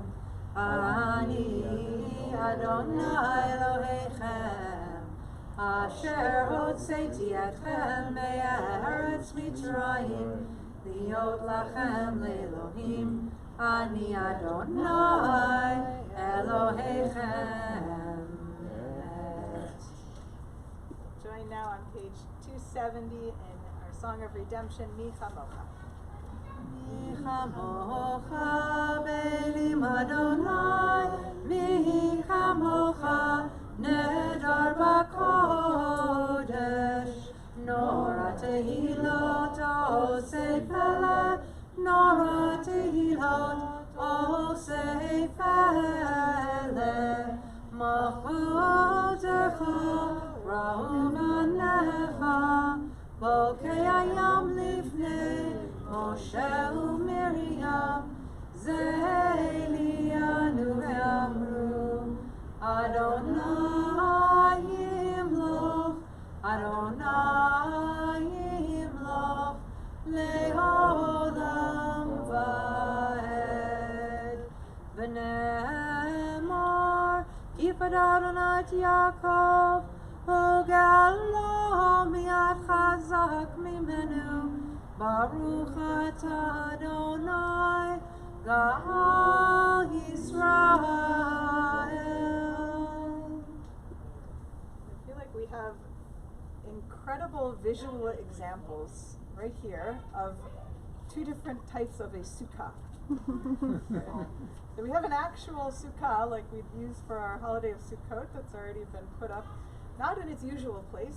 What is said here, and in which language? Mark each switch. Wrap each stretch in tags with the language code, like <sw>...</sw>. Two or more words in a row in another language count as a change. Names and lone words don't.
<he>אני ה' אלוהיכם אשר הוצאתי אתכם מארץ מצרים להיות לכם לאלוהים. אני ה' אלוהיכם.</he> <en>Join now on page 270 in our Song of Redemption, Mi Chamocha.</en> <he>מי כמוכה באלים ה', מי כמוכה נאדר בקודש. נורא תהילות עושה פלא, נורא תהילות עושה פלא. מלכותך ראו בניך, בוקע ים לפני משה ומרים, זה אלי ענו ואמרו, ה' ימלוך, ה' ימלוך, לעולם ועד. ונאמר, כי פדה ה' את יעקב, וגאלו מיד חזק ממנו, ברוך אתה ה', גאל ישראל.</he> <en>I feel like we have incredible visual examples right here of two different types of a sukkah. So we have an actual sukkah like we'd use for our holiday of Sukkot that's already been put up, not in its usual place.</en>